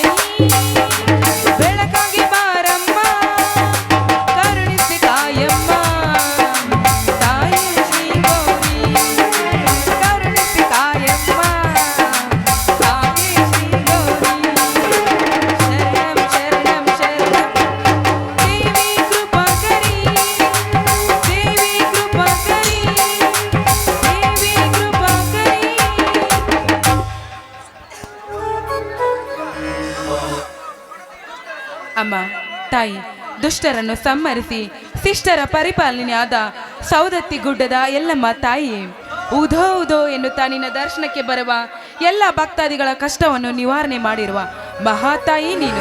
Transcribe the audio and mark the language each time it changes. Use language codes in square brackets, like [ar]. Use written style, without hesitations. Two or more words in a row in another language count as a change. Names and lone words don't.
[kn] ನೀ ಬೆಳಕಾಗಿ ಬಾರಮ್ಮ ಕರುಣಿಸಿ ಕಾಯಮ್ಮ ತಾಯಿ ಶ್ರೀ ಗೌರಿ ಕರುಣಿಸಿ ಕಾಯಮ್ಮ ತಾಯಿ ಶ್ರೀ ಗೌರಿ ಶರಣಂ ಶರಣಂ ಶರಣಂ ದೇವಿ ಕೃಪಾಕರಿ ದೇವಿ ಕೃಪಾಕರಿ ದೇವಿ ಕೃಪಾಕರಿ. ಅಮ್ಮ ತಾಯಿ ದುಷ್ಟರನ್ನು ಸಂಹರಿಸಿ ಶಿಷ್ಟರ ಪರಿಪಾಲನೆಯಾದ ಸೌದತ್ತಿ ಗುಡ್ಡದ ಎಲ್ಲಮ್ಮ ತಾಯಿ ಉಧೋ ಉಧೋ ಎನ್ನುತ್ತಾ ನಿನ್ನ ದರ್ಶನಕ್ಕೆ ಬರುವ ಎಲ್ಲ ಭಕ್ತಾದಿಗಳ ಕಷ್ಟವನ್ನು ನಿವಾರಣೆ ಮಾಡಿರುವ ಮಹಾತಾಯಿ ನೀನು.